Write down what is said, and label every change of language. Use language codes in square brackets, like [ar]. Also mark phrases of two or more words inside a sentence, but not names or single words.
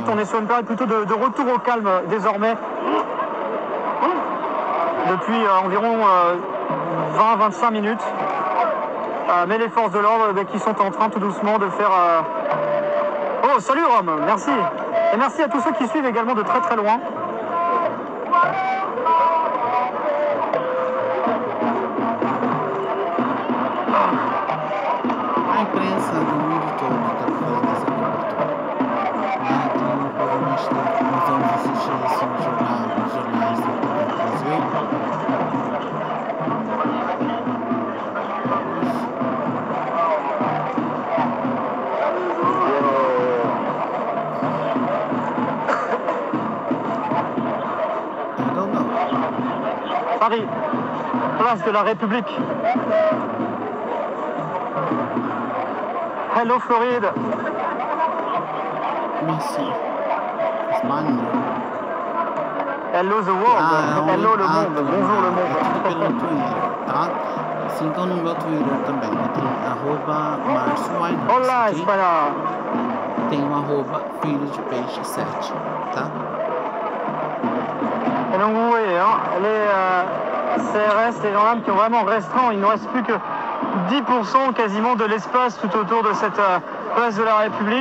[fr] On est sur une période plutôt de retour au calme désormais. Depuis environ 20-25 minutes. Mais les forces de l'ordre qui sont en train tout doucement de faire... Oh, salut Rome, merci. Et merci à tous ceux qui suivent également de très très loin. [pt] A imprensa do mundo todo está falando essa cobertura. Então, provavelmente nós vamos assistir isso nos jornais do Brasil. [fr] Paris, place de la République. Hello Floride. Merci. [pt] Espanha. [en] Hello the world. [fr] Hello le monde. Bonjour le monde. [pt] É tudo pelo Twitter, tá? Sigam no meu Twitter também. Tem @MárcioWinehouse. Olá, Espanha. Tem filho de peixe 7, tá? [fr] Et donc vous voyez, hein, les CRS, les gendarmes qui ont vraiment restreint, il ne reste plus que 10% quasiment de l'espace tout autour de cette place de la République.